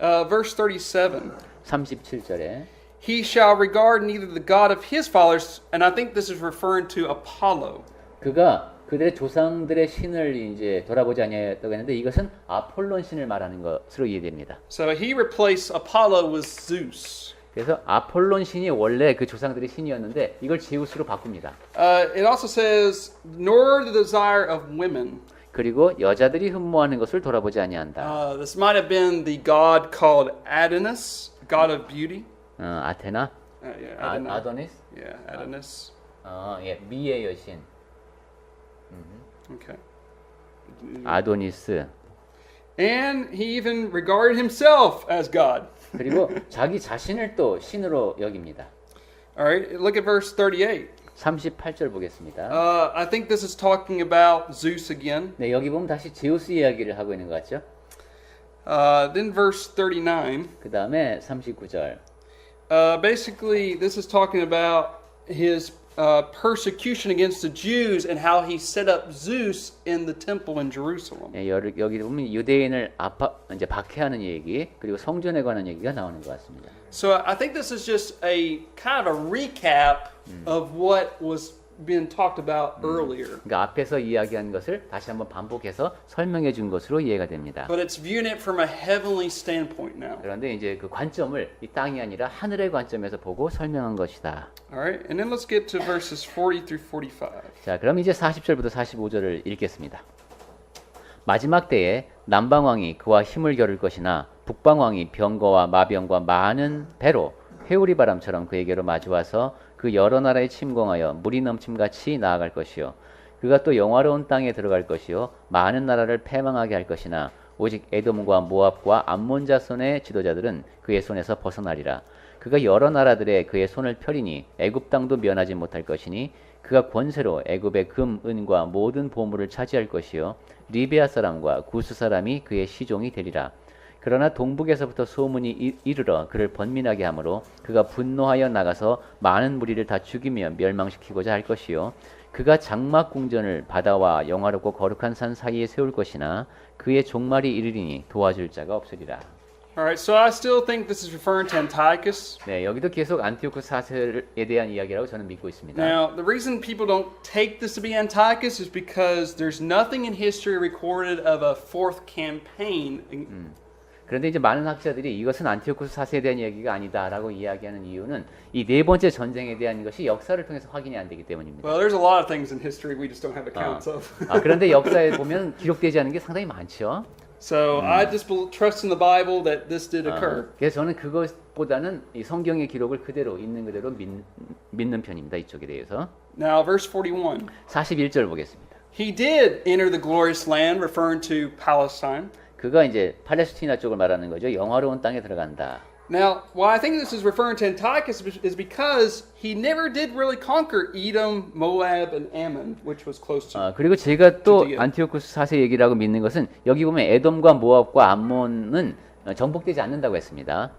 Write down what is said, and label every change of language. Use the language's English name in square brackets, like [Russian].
[English] Verse 37. [Korean] 37절에 [English] He shall regard neither the God of his fathers, and I think this is referring to Apollo. [Korean] 그가 그들의 조상들의 신을 이제 돌아보지 아니하였다고 했는데 이것은 아폴론 신을 말하는 것으로 이해됩니다. [English] So he replaced Apollo with Zeus. [Korean] 그래서 아폴론 신이 원래 그 조상들의 신이었는데 이걸 제우스로 바꿉니다. [English] It also says, nor the desire of women. [Korean] 그리고 여자들이 흠모하는 것을 돌아보지 아니한다. [English] This might have been the god called Adonis, god of beauty. [Korean] 아테나, [English] Yeah, [Korean] 아도니스, [English] Yeah, Adonis. [Korean] 예, 미의 여신, [English] Okay. [Korean] 아도니스. [English] And he even regarded himself as God. [Korean] 그리고 자기 자신을 또 신으로 여깁니다. [English] All right, look at verse 38. [Korean] 38절 보겠습니다. [English] I think this is talking about Zeus again. [Korean] 네, 여기 보면 다시 제우스 이야기를 하고 있는 것 같죠? [English] Then verse 39. [Korean] 그 다음에 39절. [English] Basically, this is talking about his persecution against the Jews and how he set up Zeus in the temple in Jerusalem. [Korean] 예, 여기 보면 유대인을 이제 박해하는 얘기 그리고 성전에 관한 얘기가 나오는 것 같습니다. [English] So I think this is just a kind of a recap of what was being talked about earlier. [Korean] 그러니까 앞에서 이야기한 것을 다시 한번 반복해서 설명해 준 것으로 이해가 됩니다. [English] But it's viewing it from a heavenly standpoint now. [Korean] 그런데 이제 그 관점을 이 땅이 아니라 하늘의 관점에서 보고 설명한 것이다. [English] All right, and then let's get to verses 40 through 45. [Korean] 자, 그럼 이제 40절부터 45절을 읽겠습니다. 마지막 때에 남방왕이 그와 힘을 겨룰 것이나 북방왕이 병거와 마병과 많은 배로 회오리 바람처럼 그에게로 마주와서 그 여러 나라에 침공하여 물이 넘침같이 나아갈 것이요 그가 또 영화로운 땅에 들어갈 것이요 많은 나라를 패망하게 할 것이나 오직 에돔과 모압과 암몬 자손의 지도자들은 그의 손에서 벗어나리라. 그가 여러 나라들의 그의 손을 펴리니 애굽 땅도 면하지 못할 것이니 그가 권세로 애굽의 금, 은과 모든 보물을 차지할 것이요 리베아 사람과 구스 사람이 그의 시종이 되리라. 그러나 동북에서부터 소문이 이르러 그를 번민하게 하므로 그가 분노하여 나가서 많은 무리를 다 죽이며 멸망시키고자 할 것이요 그가 장막 궁전을 바다와 영화롭고 거룩한 산 사이에 세울 것이나 그의 종말이 이르리니 도와줄 자가 없으리라. [English] All right, so I still think this is referring to Antiochus. [Korean] 네, 여기도 계속 안티오코스 4세에 대한 이야기라고 저는 믿고 있습니다. [English] Now, the reason people don't take this to be Antiochus is because there's nothing in history recorded of a fourth campaign. [Korean] 그런데 이제 많은 학자들이 이것은 안티오코스 4세에 대한 이야기가 아니다라고 이야기하는 이유는 이 네 번째 전쟁에 대한 것이 역사를 통해서 확인이 안 되기 때문입니다. [English] Well, there's a lot of things in history we just don't have accounts of. [Korean] 그런데 역사에 보면 기록되지 않은 게 상당히 많죠. [English] So I just trust in the Bible that this did occur. [Korean] 그래서 저는 그것보다는 이 성경의 기록을 그대로 있는 그대로 믿는 편입니다. 이쪽에 대해서. [English] Now, verse 41. [Korean] 41절 보겠습니다. [English] He did enter the glorious land, referring to Palestine. [Korean] 그가 이제 팔레스티나 쪽을 말하는 거죠. 영화로운 땅에 들어간다. [English] Now, why I think this is referring to Antiochus is because he never did really conquer Edom, Moab, and Ammon, which was close to. [Korean] 그리고 제가 또 드디어. 안티오쿠스 4세 얘기라고 믿는 것은 여기 보면 에돔과 모압과 암몬은 정복되지 않는다고 했습니다.